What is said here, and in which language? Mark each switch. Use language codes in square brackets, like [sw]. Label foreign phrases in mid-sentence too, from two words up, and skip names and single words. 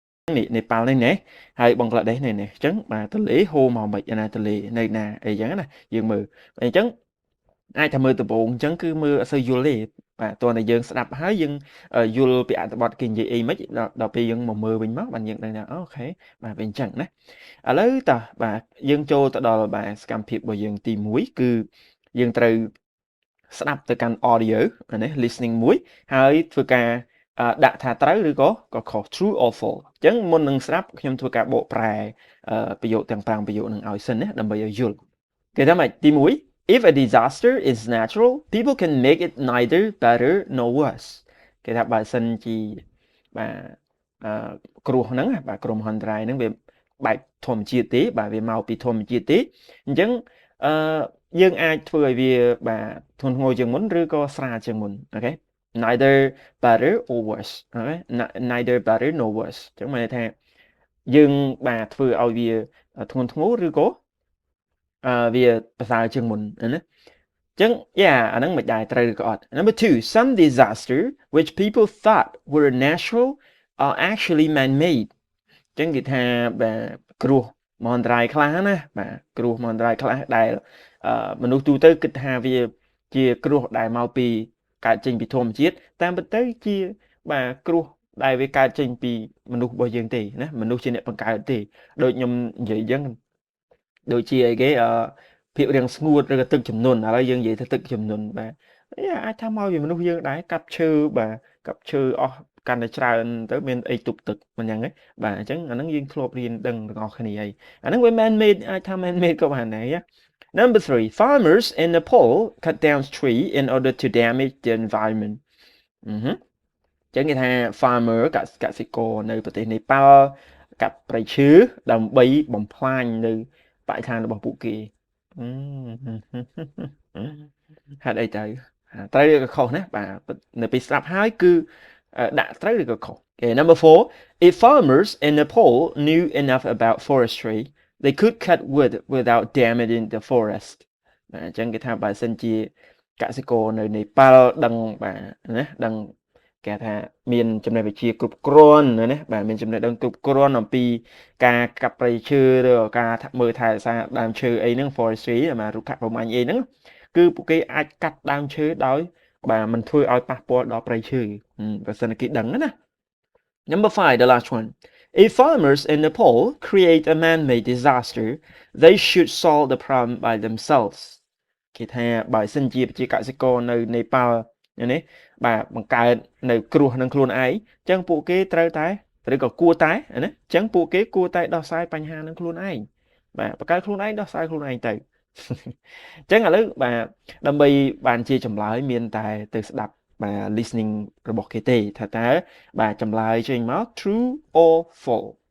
[km] នេះនេប៉ាល់នេះណាហើយបង់ក្លាដេសនេះណាអញ្ចឹងបាទទន្លេហូរមកមិនអាណាទន្លេនៅណាអីចឹងណាយើងមើលអញ្ចឹងអាចថាមើលដំបូងអញ្ចឹងគឺមើលអត់សូវយល់ទេបាទតោះតែយើងស្ដាប់ហើយយើងយល់ពីអត្ថបទគេនិយាយអីមិនដល់ពេលយើងមកមើលវិញមកបានយើងដឹងថា អូខេបាទវាអញ្ចឹងណាឥឡូវតោះបាទយើងចូលទៅដល់បាទសកម្មភាពរបស់យើងទី1គឺយើងត្រូវស្ដាប់ទៅកាន់ audio ណា listening មួយហើយធ្វើការដាក់ថាត្រូវឬក៏ខុស [en] true or false [km] អញ្ចឹងមុននឹងស្ដាប់ខ្ញុំធ្វើការបកប្រែប្រយោគទាំង5ប្រយោគនឹងឲ្យសិនណាដើម្បីឲ្យយល់គេថាម៉េចទី1 [en] If a disaster is natural people can make it neither better nor worse [km] គេថាបើ សិនជាបាទគ្រោះហ្នឹងបាទគ្រោះមហន្តរាយហ្នឹងវាបែបធម្មជាតិទេបាទវាមកពីធម្មជាតិទេអញ្ចឹងយើងអាចធ្វើឲ្យវាបាទធ្ងន់ធ្ងរជាងមុនឬក៏ស្រាលជាងមុនអូខេ [en] neither better or worse [km] អូខេ [en] neither better nor worse [km] អញ្ចឹងមានន័យថាយើងបាទធ្វើឲ្យវាធ្ងន់ធ្ង រឬក៏វាប្រសើរជាងមុនណាអញ្ចឹងអាហ្នឹងមិនដែរត្រូវឬក៏អត់ [en] Number 2 some disaster which people thought were natural are actually man-made [km] អញ្ចឹងគេថាបាទគ្រោះមហន្តរាយខ្លះណាបាទគ្រោះមហន្តរាយខ្លះដែលមនុស្សទូទៅគិតថា វាជាគ្រោះដែលមកពីកើតចេញពីធម្មជាតិតាមពិតទៅជាបាទគ្រោះដែលវាកើតចេញពីមនុស្សរបស់យើងទេណាមនុស្សជាអ្នកបង្កើតទេដូចខ្ញុំនិ យាយអញ្ចឹងដូចជាអីគេភាពរាំងស្ងួតឬក៏ទឹកជំនន់ឥឡូវយើងនិយាយទៅទឹកជំនន់បាទអាចថាមកពីមនុស្សយើង ដែរកាប់ឈើបាទកាប់ឈើអស់កាន់តែច្រើនទៅមានអីទប់ទឹកមិនយ៉ាងហ្នឹងបាទអញ្ចឹងអាហ្នឹងយើងធ្លាប់រៀនដឹងទាំងអស់គ្នាហើយអាហ្នឹងវា [en] man made [km] អាចថា [en] man made [km] ក៏បានដែរ [en] Number 3 farmers in Nepal cut down tree in order to damage the environment [km] ចឹងគេថា farmer កសិករនៅប្រទេសនេប៉ាល់កាប់ព្រៃឈើដើម្បីបំផ្លាញនៅបរិស្ថានរបស់ពួកគេ ហេតុអីទៅត្រូវឬក៏ខុសណាបាទនៅពេលស្ដាប់ហើយគឺដាក់ត្រូវឬក៏ខុស [en] Okay, number 4 if farmers in Nepal knew enough about forestry they could cut wood without damaging the forest [km] បាទអញ្ចឹងគេថាបើសិនជាកសិករនៅនេប៉ាល់ដឹង បាទណាដឹងគេថាមានចំណេះវិជ្ជាគ្រប់គ្រាន់ណាបាទមានចំណេះដឹងគ្រប់គ្រាន់អំពីការកាប់ព្រៃឈើឬក៏ការមើលថែរក្សាដើមឈើអីហ្នឹង forestry បាទរុក្ខប្រមាញ់អីហ្នឹង គឺពួកគេអាចកាត់ដើមឈើដោយបាទមិនធ្វើឲ្យប៉ះពាល់ដល់ព្រៃឈើបើសិនគេដឹងណា [en] Number 5 the last one if farmers in Nepal create a man-made disaster they should solve the problem by themselves [km] គេថាបើសិនជាប្រជាកសិ ករនៅនេប៉ាល់នេះបាទបង្កើតនៅគ្រោះនឹងខ្លួនឯងអញ្ចឹងពួកគេត្រូវតែឬក៏គួរតែណាអញ្ចឹងពួកគេគួរតែដោះស្រាយបញ្ហានឹងខ្លួនឯងបាទបង្កើតខ្លួនឯងដោះស្រាយខ្លួនឯងទៅអញ្ចឹងឥឡូវបាទដើម្បីបានជាចម្លើយមានតែទៅស្ដាប់បាទ listening របស់គេទេថាតើបាទចម្លើយចេញមក [en] true or false